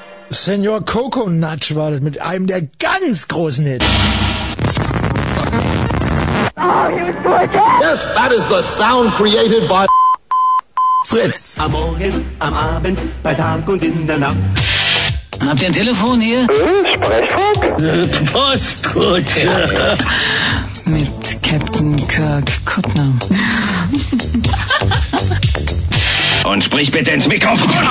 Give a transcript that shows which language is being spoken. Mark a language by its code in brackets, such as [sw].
[de] Senor Coco Nutsch war das mit einem der ganz großen Hits. [en] Oh, yes, that is the sound created by Fritz. [de] Am Morgen, am Abend, bei Tag und in der Nacht. Habt ihr ein Telefon hier? Sprechfunk? Postkutsche. Ja. Mit Captain Kirk Kuttner. Und sprich bitte ins Mikrofon.